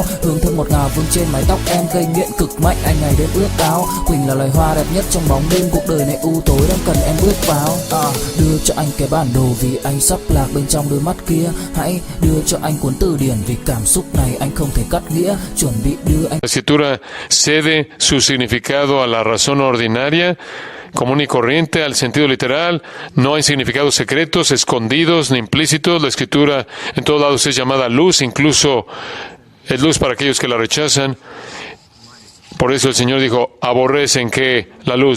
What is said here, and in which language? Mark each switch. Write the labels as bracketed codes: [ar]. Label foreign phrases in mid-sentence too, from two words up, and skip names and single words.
[vi] Hương thơm ngọt ngào vương trên mái tóc em, gây nghiện cực mạnh anh ngày đêm ước ao. Quỳnh là loài hoa đẹp nhất trong bóng đêm, cuộc đời này u tối đang cần em bước vào. Đưa cho anh cái bản đồ vì anh sắp lạc bên trong đôi mắt kia. Hãy đưa cho anh cuốn từ điển vì cảm xúc này anh không thể cắt nghĩa. Chuẩn bị đưa anh. [es] La Escritura cede su significado a la razón ordinaria común y corriente al sentido literal. No hay significados secretos, escondidos ni implícitos. La Escritura en todos lados es llamada luz, incluso es luz para aquellos que la rechazan. Por eso el Señor dijo, aborrecen que la luz.